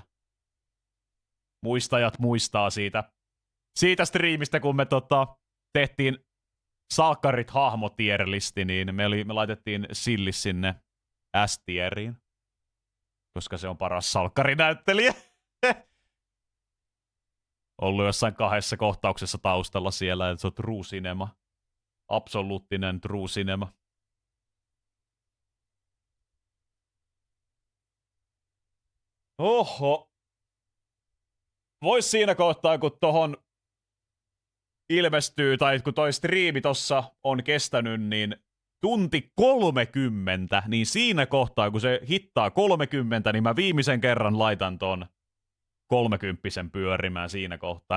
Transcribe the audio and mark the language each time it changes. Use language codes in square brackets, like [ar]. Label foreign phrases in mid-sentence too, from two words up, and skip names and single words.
[fi] Muistajat muistaa siitä striimistä, kun me tehtiin salkkarit hahmotierlisti, niin me laitettiin Sillis sinne S-tieriin. Koska se on paras salkkarinäyttelijä. Ollut jossain 2 kohtauksessa taustalla siellä, että se on [en] true cinema. [fi] Absoluuttinen [en] true cinema. [fi] Oho. Vois siinä kohtaa, kun tohon ilmestyy, tai kun toi striimi tossa on kestänyt, niin tunti 30, niin siinä kohtaa, kun se hittaa 30, niin mä viimeisen kerran laitan ton 30 pyörimään siinä kohtaa.